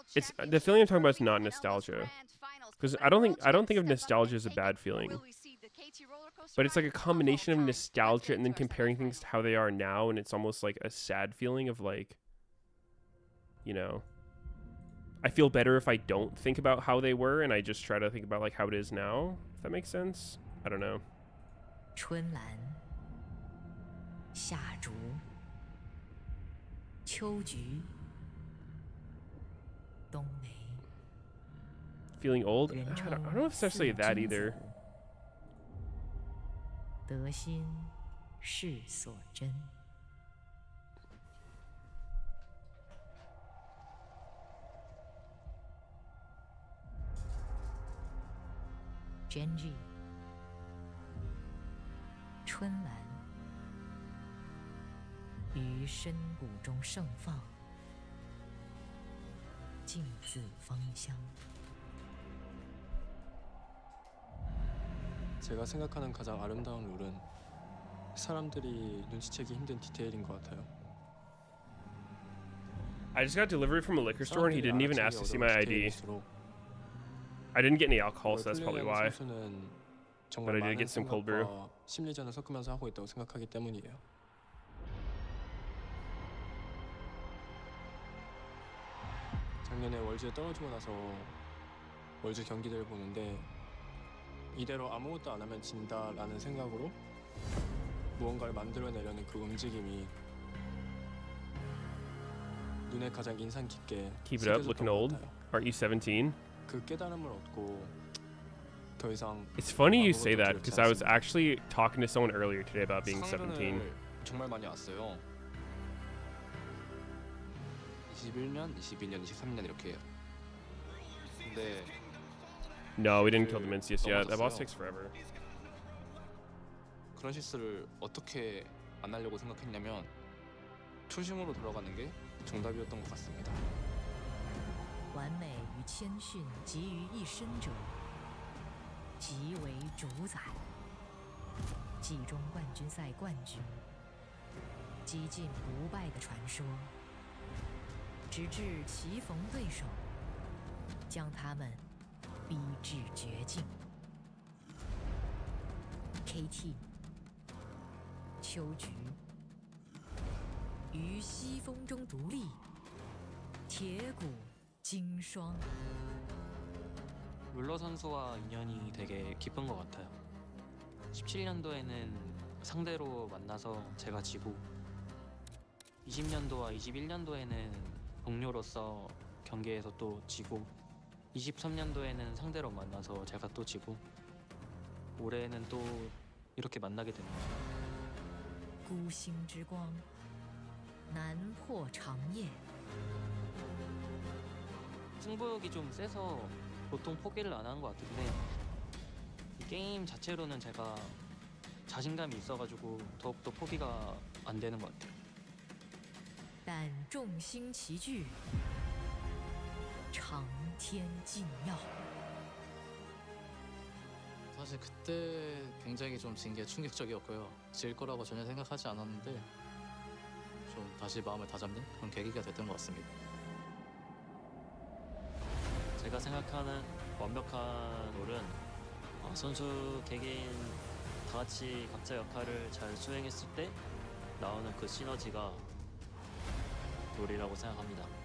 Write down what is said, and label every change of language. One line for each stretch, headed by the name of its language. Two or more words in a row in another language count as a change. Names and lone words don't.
English: it's the feeling I'm talking about is not nostalgia, because I don't think of nostalgia as a bad feeling, but it's like a combination of nostalgia and then comparing things to how they are now, and it's almost like a sad feeling of like, you know, I feel better if I don't think about how they were and I just try to think about like how it is now. If that makes sense. I don't know.
Chinese: 春兰、夏竹、秋菊、冬梅。
English: Feeling old? I don't know if it's necessarily that either.
Chinese: 得心是所真。GENG 春兰于深谷中盛放，静自芳香。
Korean: 제가 생각하는 가장 아름다운 룰은 사람들이 눈치채기 힘든 디테일인 것 같아요.
English: I just got delivery from a liquor store and he didn't even ask to see my ID. I didn't get any alcohol, so that's probably why. But I did get some cold brew.
Korean: 심리전을 섞으면서 하고 있다고 생각하기 때문이에요. 작년에 월즈에 떨어지고 나서 월즈 경기들을 보는데 이대로 아무것도 안 하면 진다라는 생각으로 무언가를 만들어내려는 그 움직임이 눈에 가장 인상 깊게
English: Keep it up, looking old. Aren't you 17?
Korean: 그 깨달음을 얻고 더 이상
English: It's funny you say that because I was actually talking to someone earlier today about being 17.
Korean: 정말 많이 왔어요. 21년, 22년, 23년 이렇게 해요. 근데
English: No, we didn't kill the Meteos yet. That boss takes forever.
Korean: 그런 실수를 어떻게 안 하려고 생각했냐면 초심으로 돌아가는 게 정답이었던 것 같습니다.
Chinese: 完美与谦逊集于一身者，即为主宰。季中冠军赛冠军，几近不败的传说，直至棋逢对手，将他们逼至绝境。KT 秋菊于西风中独立，铁骨经霜。
Korean: 룰러 선수와 인연이 되게 깊은 것 같아요. 17년도에는 상대로 만나서 제가 지고 20년도와 21년도에는 동료로서 경기에서 또 지고 23년도에는 상대로 만나서 제가 또 지고 올해는 또 이렇게 만나게 됩니다.
Chinese: 孤星之光，难破长夜。
Korean: 승부욕이 좀 세서 보통 포기를 안 하는 것 같은데 이 게임 자체로는 제가 자신감이 있어가지고 더욱더 포기가 안 되는 것 같아요.
Chinese: 但众星齐聚， 长天禁药。
Korean: 사실 그때 굉장히 좀 진 게 충격적이었고요. 질 거라고 전혀 생각하지 않았는데 좀 다시 마음을 다잡는 그런 계기가 됐던 것 같습니다. 제가 생각하는 완벽한 롤은 선수 개개인 다 같이 각자 역할을 잘 수행했을 때 나오는 그 시너지가 롤이라고 생각합니다.